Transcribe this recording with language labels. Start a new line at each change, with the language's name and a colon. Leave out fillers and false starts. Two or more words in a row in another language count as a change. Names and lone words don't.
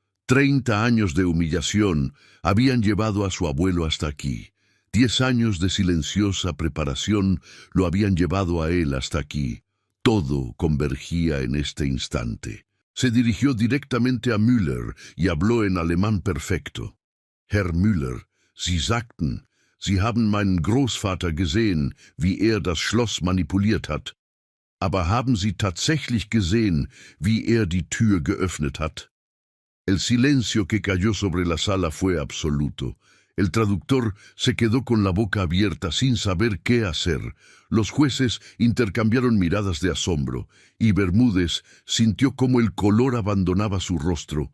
Spanish: 30 años de humillación habían llevado a su abuelo hasta aquí. 10 años de silenciosa preparación lo habían llevado a él hasta aquí. Todo convergía en este instante. Se dirigió directamente a Müller y habló en alemán perfecto.
German: «Herr Müller, Sie sagten, Sie haben meinen Großvater gesehen, wie das Schloss manipuliert hat. Aber haben Sie tatsächlich gesehen, wie die Tür geöffnet hat?»
Spanish: El silencio que cayó sobre la sala fue absoluto. El traductor se quedó con la boca abierta sin saber qué hacer. Los jueces intercambiaron miradas de asombro, y Bermúdez sintió cómo el color abandonaba su rostro.